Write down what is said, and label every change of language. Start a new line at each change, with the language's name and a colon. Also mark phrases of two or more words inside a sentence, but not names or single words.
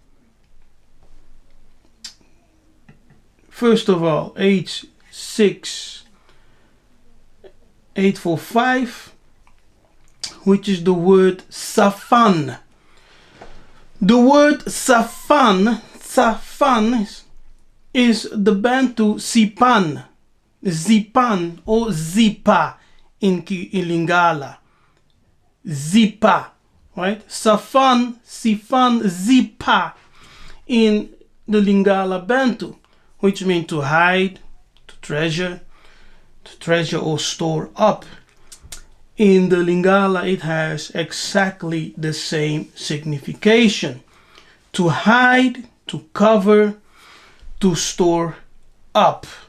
English: First of all, H6845, which is the word Safan. The word Safan is the Bantu Sipan, Zipan or Zipa in Lingala. Zipa, right? Safan, Sifan, Zipa in the Lingala Bantu, which means to hide, to treasure or store up. In the Lingala, it has exactly the same signification. To hide, to cover, to store up.